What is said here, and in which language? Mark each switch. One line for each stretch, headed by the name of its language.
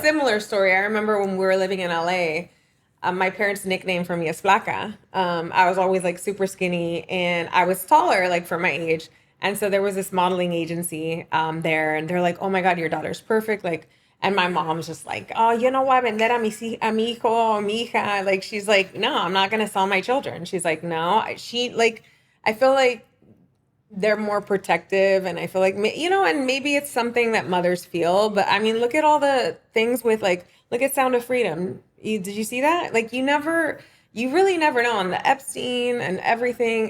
English: similar story. I remember when we were living in LA, my parents nicknamed for me as Flaca. I was always like super skinny and I was taller, like for my age. And so there was this modeling agency there, and they're like, oh my God, your daughter's perfect. Like, and my mom's just like, oh, you know what?
Spanish: Vender a mi hijo, a mi hija.
English: Like, she's like, no, I'm not going to sell my children. She's like, no. I feel like they're more protective, and I feel like, you know, and maybe it's something that mothers feel, but I mean, look at all the things with, like, look at Sound of Freedom. Did you see that? Like, you really never know on the Epstein and everything.